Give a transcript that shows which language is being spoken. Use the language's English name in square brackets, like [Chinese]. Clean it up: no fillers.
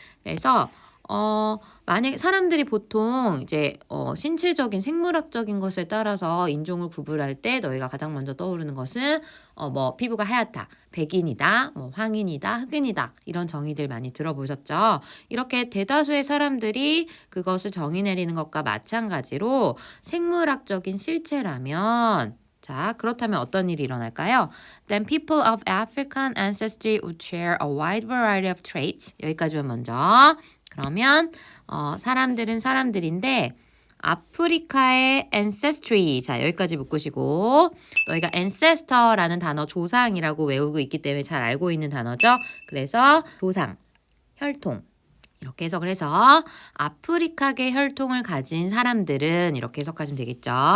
[Korean] 그래서 만약에 사람들이 보통 이제 신체적인 생물학적인 것에 따라서 인종을 구분할 때 너희가 가장 먼저 떠오르는 것은 뭐 피부가 하얗다, 백인이다, 뭐 황인이다, 흑인이다 이런 정의들 많이 들어보셨죠? 이렇게 대다수의 사람들이 그것을 정의 내리는 것과 마찬가지로 생물학적인 실체라면 자, 그렇다면 어떤 일이 일어날까요? [English] Then people of African ancestry would share a wide variety of traits. [Korean] 여기까지만 먼저. 그러면 사람들은 사람들인데 아프리카의 ancestry. 자, 여기까지 묶으시고 너희가 ancestor라는 단어 조상이라고 외우고 있기 때문에 잘 알고 있는 단어죠. 그래서 조상, 혈통. 이렇게 해석을 해서 아프리카계 혈통을 가진 사람들은 이렇게 해석하시면 되겠죠.